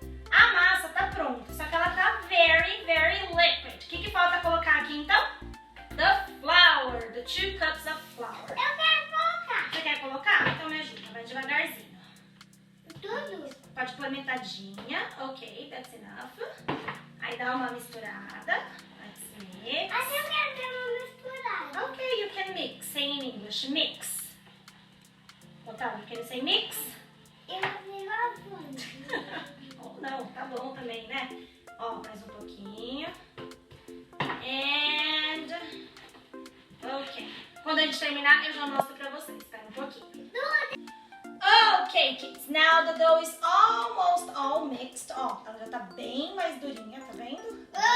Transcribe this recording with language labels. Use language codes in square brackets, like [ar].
[pt] A massa tá pronta, só que ela tá [en] very, very liquid. [pt] O que falta colocar aqui então? [en] The flour, the 2 cups of flour. [pt] Eu quero colocar. Você quer colocar? Então me ajuda, vai devagarzinho. Tudo? Pode pôr metadinha, ok, [en] that's enough. [pt] Aí dá uma misturada. [en] Let's mix. [pt] Assim eu quero ter uma misturada. [en] Okay, you can mix. Say in English, mix. Otávio, can you say mix? [pt] Eu vou lavando. Oh, não, tá bom também, né? Ó, mais um pouquinho. [en] And... Ok. [pt] Quando a gente terminar, eu já mostro pra vocês. Espera um pouquinho. [en] Ok, kids. Now the dough is almost all mixed. [pt] Ó, ela já tá bem mais durinha, tá vendo?